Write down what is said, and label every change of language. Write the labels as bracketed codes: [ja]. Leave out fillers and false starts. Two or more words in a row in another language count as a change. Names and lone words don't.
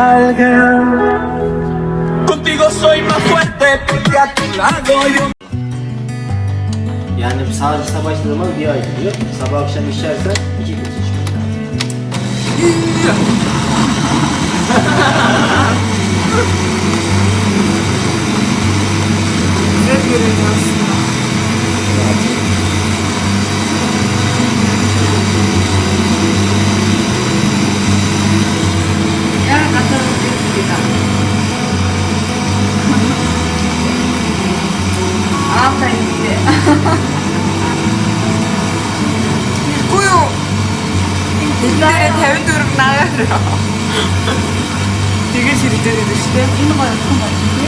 [es] Contigo soy más fuerte porque a tu lado yo. [tr] Yani sadece sabah içtiğin zaman bir ay gidiyor. Sabah akşam içersen 2 gün içmek lazım. Güzel görünüyor aslında. Yarın atalım bir daha. Aferin size. [ko] 있고요. 옛날에 대회들은 나가요. 되게 재밌게 드시대. 이거 봐, 어떤 거 같은데?